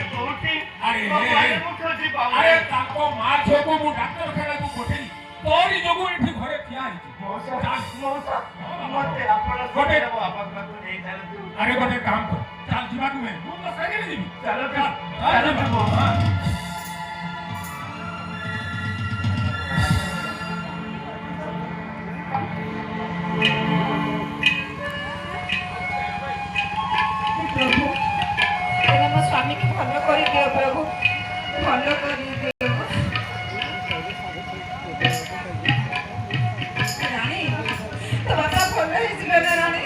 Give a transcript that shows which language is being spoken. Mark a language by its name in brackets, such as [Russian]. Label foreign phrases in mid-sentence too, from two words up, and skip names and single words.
[Odia] ଆରେ ତାଙ୍କ ମା ଝିଅକୁ ମୁଁ ଡାକ୍ତରଖାନାକୁ ପଠେଇ ତୋରି ଯୋଗୁଁ ଏଠି ଘରେ ଠିଆ ହେଇଛି ଆରେ ଗୋଟେ କାମ କର ଚାଲ ଯିବାକୁ ନୁହେଁ ମୁଁ ତ ସାଙ୍ଗରେ ଯିବି ଚାଲ [Rajasthani] स्वामी की भल कर दियो प्रभु भल कर दियो रानी तो बाबा भल है जीवन रानी